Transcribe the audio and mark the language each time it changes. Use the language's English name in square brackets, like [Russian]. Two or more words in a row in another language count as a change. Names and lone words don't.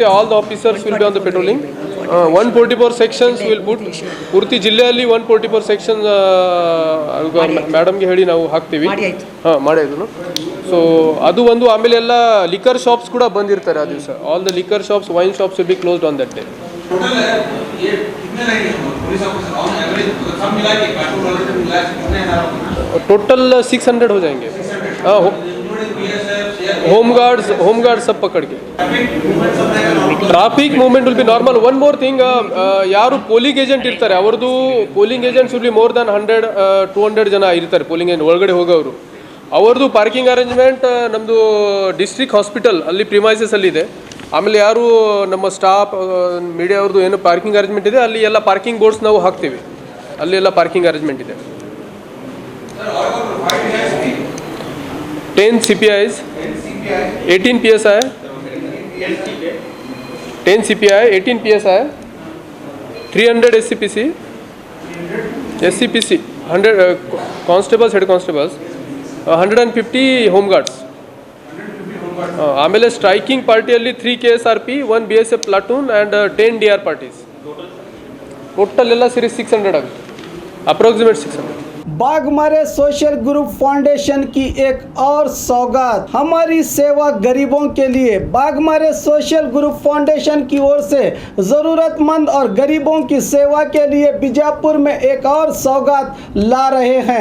[English] All the officers will be on the patrolling. 144 sections will put. [Kannada] ಪೂರ್ತಿ ಜಿಲ್ಲೆಯಲ್ಲಿ 144 ಸೆಕ್ಷನ್ ಮೇಡಮ್ಗೆ ಹೇಳಿ ನಾವು ಹಾಕ್ತೀವಿ. ಹಾಂ ಮಾಡಿದ್ರು. ಸೊ ಅದು ಒಂದು. ಆಮೇಲೆ ಎಲ್ಲ [English] liquor shops [Kannada] ಕೂಡ ಬಂದಿರ್ತಾರೆ ಆ ದಿವಸ. [English] All the liquor shops, wine shops will be closed on that day. [Hindi] टोटल 600 हो जाएंगे. हाँ, [English] home guards [Hindi] सब पकड़ के. [English] Traffic movement will be normal. One more thing, [Kannada] ಯಾರು [English] polling agent [Kannada] ಇರ್ತಾರೆ ಅವ್ರದ್ದು [English] polling agents will be more than [Kannada] 100-200 ಜನ ಇರ್ತಾರೆ [English] polling agent [Kannada] ಒಳಗಡೆ ಹೋಗೋರು. ಅವ್ರದ್ದು [English] parking arrangement [Kannada] ನಮ್ಮದು [English] district hospital [Kannada] ಅಲ್ಲಿ ಪ್ರಿಮೈಸಸ್ ಅಲ್ಲಿ ಇದೆ. ಆಮೇಲೆ ಯಾರು ನಮ್ಮ [English] staff media [Kannada] ಅವ್ರದ್ದು ಏನು [English] parking arrangement [Kannada] ಇದೆ ಅಲ್ಲಿ ಎಲ್ಲ [English] parking boards [Kannada] ನಾವು ಹಾಕ್ತೀವಿ. ಅಲ್ಲಿ ಎಲ್ಲ [English] parking arrangement ಇದೆ. 10 CPIs, 18 PSI, 10 CPI, 18 PSI, 300 SCPC, 100 constables, head constables, 150 home guards. ಆಮೇಲೆ striking party-ಯಲ್ಲಿ 3 KSRP, 1 BSF platoon and 10 DR parties. [Kannada] ಟೋಟಲ್ ಎಲ್ಲ ಸೇರಿ 600 ಆಗುತ್ತೆ, ಅಪ್ರಾಕ್ಸಿಮೇಟ್ 600. [Hindi] बाघमारे सोशल ग्रुप फाउंडेशन की एक और सौगात, हमारी सेवा गरीबों के लिए। बाघमारे सोशल ग्रुप फाउंडेशन की ओर से ज़रूरतमंद और गरीबों की सेवा के लिए बीजापुर में एक और सौगात ला रहे हैं।